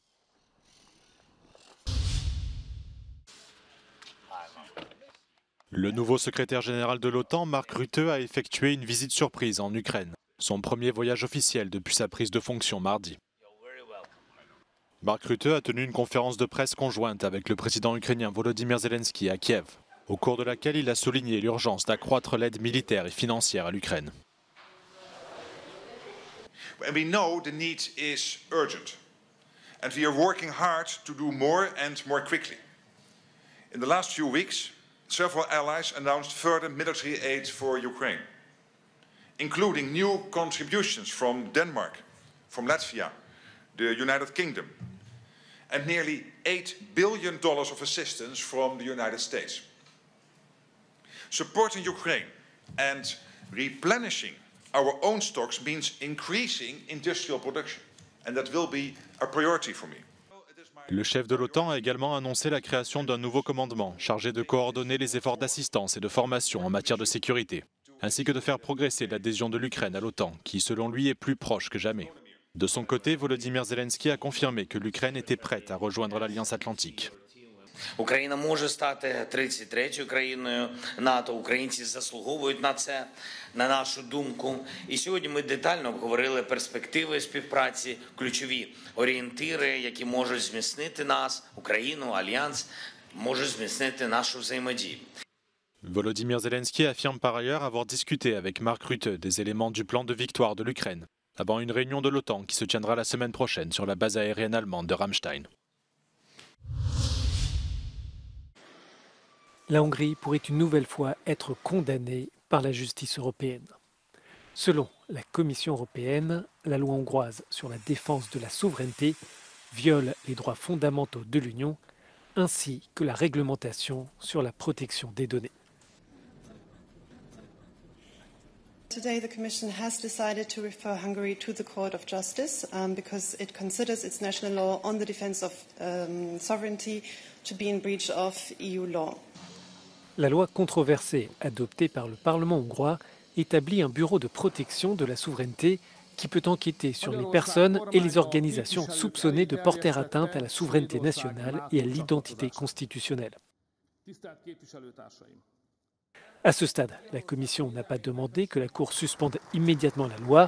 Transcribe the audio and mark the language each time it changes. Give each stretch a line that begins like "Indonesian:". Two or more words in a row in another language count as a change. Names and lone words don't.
French: Le nouveau secrétaire général de l'OTAN, Mark Rutte, a effectué une visite surprise en Ukraine. Son premier voyage officiel depuis sa prise de fonction mardi. Mark Rutte a tenu une conférence de presse conjointe avec le président ukrainien Volodymyr Zelensky à Kiev, au cours de laquelle il a souligné l'urgence d'accroître l'aide militaire et financière à l'Ukraine.
English: We know the need is urgent, and we are working hard to do more and more quickly. In the last few weeks, several allies announced further military aid for Ukraine, including new contributions from Denmark, from Latvia, the United Kingdom, and nearly $8 billion of assistance from the United States. Supporting Ukraine and replenishing our own stocks means increasing industrial production, and that will be a priority for me.
French: Le chef de l'OTAN a également annoncé la création d'un nouveau commandement chargé de coordonner les efforts d'assistance et de formation en matière de sécurité, ainsi que de faire progresser l'adhésion de l'Ukraine à l'OTAN, qui selon lui est plus proche que jamais. De son côté, Volodymyr Zelensky a confirmé que l'Ukraine était prête à rejoindre l'Alliance Atlantique.
Ukrainian: Україна може стати 33-ю країною НАТО. Українці заслуговують на це, на нашу думку. І сьогодні ми детально обговорили перспективи співпраці, ключові орієнтири, які можуть зміцнити нас, Україну, Альянс, можуть зміцнити нашу взаємодію.
French: Volodymyr Zelensky affirme par ailleurs avoir discuté avec Mark Rutte des éléments du plan de victoire de l'Ukraine, avant une réunion de l'OTAN qui se tiendra la semaine prochaine sur la base aérienne allemande de Ramstein. La Hongrie pourrait une nouvelle fois être condamnée par la justice européenne. Selon la Commission européenne, la loi hongroise sur la défense de la souveraineté viole les droits fondamentaux de l'Union ainsi que la réglementation sur la protection des données.
English: Today, the Commission has decided to refer Hungary to the Court of Justice because it considers its national law on the defense of sovereignty to be in breach of EU law.
French: La loi controversée adoptée par le Parlement hongrois établit un bureau de protection de la souveraineté qui peut enquêter sur les personnes et les organisations soupçonnées de porter atteinte à la souveraineté nationale et à l'identité constitutionnelle. À ce stade, la Commission n'a pas demandé que la Cour suspende immédiatement la loi.